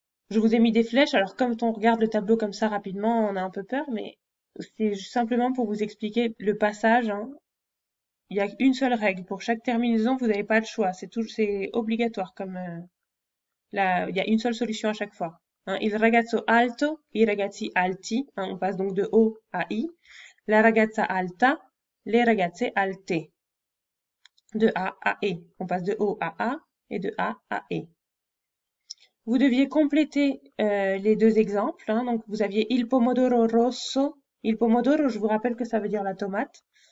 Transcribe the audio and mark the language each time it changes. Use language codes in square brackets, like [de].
[fr] Je vous ai mis des flèches, alors comme on regarde le tableau comme ça rapidement, on a un peu peur, mais c'est simplement pour vous expliquer le passage. Hein. Il y a une seule règle. Pour chaque terminaison, vous n'avez pas le choix. C'est obligatoire. Comme il y a une seule solution à chaque fois. Hein. [it] Il ragazzo alto, i ragazzi alti. [fr] Hein, on passe donc de O à I. [it] La ragazza alta, les ragazze alte. [fr] De A à E. On passe de O à A et de A à E. Vous deviez compléter les deux exemples. Hein. Donc, vous aviez [it] il pomodoro rosso. [fr] Il pomodoro, je vous rappelle que ça veut dire la tomate.